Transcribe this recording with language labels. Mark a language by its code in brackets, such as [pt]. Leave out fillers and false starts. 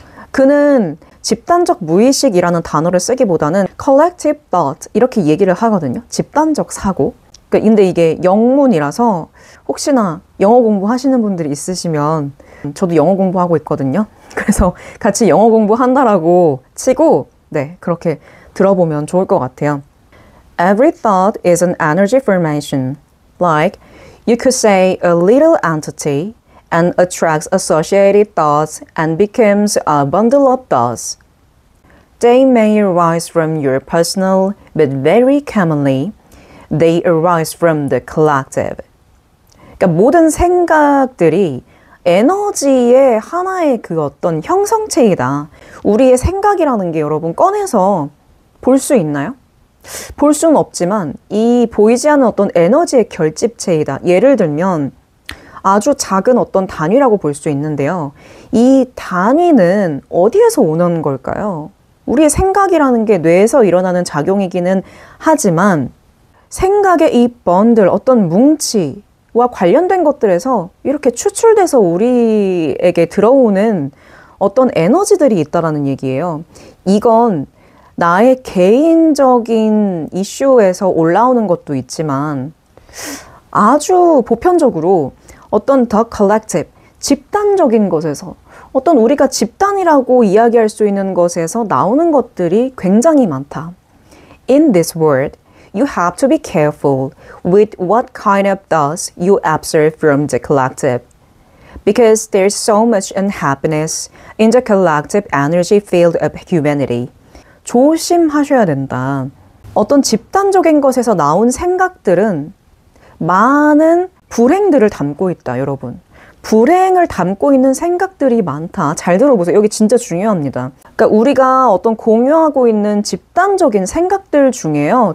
[ko] 그는 집단적 무의식이라는 단어를 쓰기보다는 [en] collective thought [ko] 이렇게 얘기를 하거든요. 집단적 사고. 근데 이게 영문이라서 혹시나 영어 공부하시는 분들이 있으시면, 저도 영어 공부하고 있거든요. 그래서 같이 영어 공부한다라고 치고 네, 그렇게 들어보면 좋을 것 같아요. [en] Every thought is an energy formation. Like, you could say a little entity and attracts associated thoughts and becomes a bundle of thoughts. They may arise from your personal, but very commonly, they arise from the collective. [ko] 그러니까 모든 생각들이 에너지의 하나의 그 어떤 형성체이다. 우리의 생각이라는 게 여러분 꺼내서 볼 수 있나요? 볼 수는 없지만 이 보이지 않는 어떤 에너지의 결집체이다. 예를 들면 아주 작은 어떤 단위라고 볼 수 있는데요. 이 단위는 어디에서 오는 걸까요? 우리의 생각이라는 게 뇌에서 일어나는 작용이기는 하지만 생각의 이 번들, 어떤 뭉치와 관련된 것들에서 이렇게 추출돼서 우리에게 들어오는 어떤 에너지들이 있다라는 얘기예요. 이건 나의 개인적인 이슈에서 올라오는 것도 있지만 아주 보편적으로 어떤 [en] the collective, [ko] 집단적인 것에서, 어떤 우리가 집단이라고 이야기할 수 있는 것에서 나오는 것들이 굉장히 많다. [en] In this world, you have to be careful with what kind of thoughts you observe from the collective. Because there's so much unhappiness in the collective energy field of humanity. [ko] 조심하셔야 된다. 어떤 집단적인 것에서 나온 생각들은 많은 불행들을 담고 있다, 여러분. 불행을 담고 있는 생각들이 많다. 잘 들어보세요. 여기 진짜 중요합니다. 그러니까 우리가 어떤 공유하고 있는 집단적인 생각들 중에요.